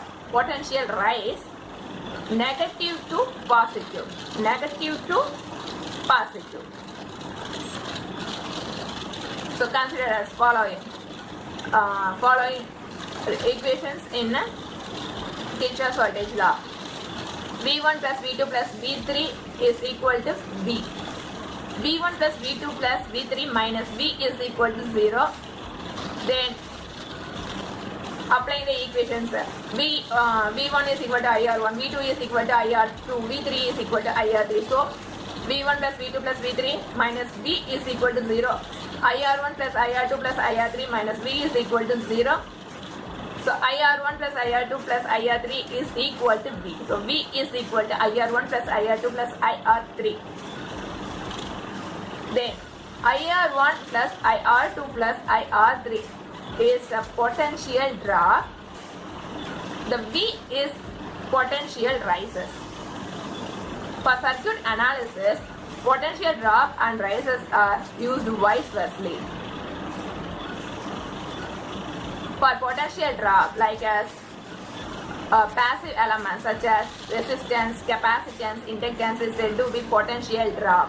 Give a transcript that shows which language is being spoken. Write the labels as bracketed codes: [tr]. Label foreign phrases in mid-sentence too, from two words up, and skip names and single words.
[en] Potential rise negative to positive. Negative to positive. So consider as following equations in Kirchhoff's voltage law. V1 plus V2 plus V3 is equal to V. V1 plus V2 plus V3 minus V is equal to 0. Then applying the equations, V1 is equal to IR1, V2 is equal to IR2, V3 is equal to IR3. So V1 plus V2 plus V3 minus V is equal to 0. IR1 plus IR2 plus IR3 minus V is equal to 0. So IR1 plus IR2 plus IR3 is equal to V. So V is equal to IR1 plus IR2 plus IR3. Then IR1 plus IR2 plus IR3 is a potential drop. The V is potential rises. For circuit analysis, potential drop and rises are used vice versa. For potential drop, like as passive elements such as resistance, capacitance, inductance is said to be potential drop.